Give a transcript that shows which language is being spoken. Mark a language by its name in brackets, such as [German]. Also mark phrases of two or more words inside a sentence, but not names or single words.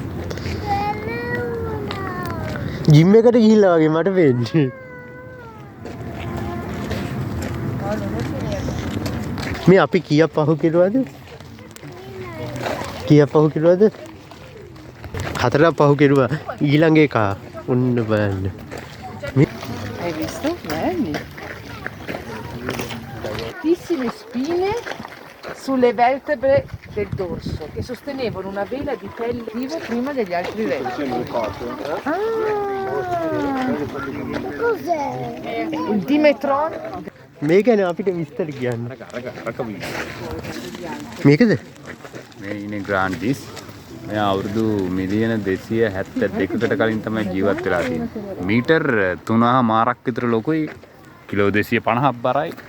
[Sinhala] ජිම් එකට ගිහිල්ලා වගේ මට වෙන්නේ. මේ අපි කීයක් පහු කෙරුවද? කීයක් පහු කෙරුවද? 4ක් පහු කෙරුවා. ඊළඟ එක ඔන්න බලන්න. [Italian] Hai visto? Belli. Tantissime spine sulle vertebre del dorso che sostenevano una vela di pelle vivo prima degli altri rettili. Il Dimetron. [Sinhala] මේ ගැන අපිට විස්තර කියන්න. අරක මේකද? මේ ඉන්නේ ග්‍රාන්ඩිස්. මෙයා අවුරුදු මිලියන 272කට කලින් තමයි ජීවත් වෙලා තියෙන්නේ. මීටර් 3.5ක් විතර ලොකුයි. කිලෝ 250ක් බරයි.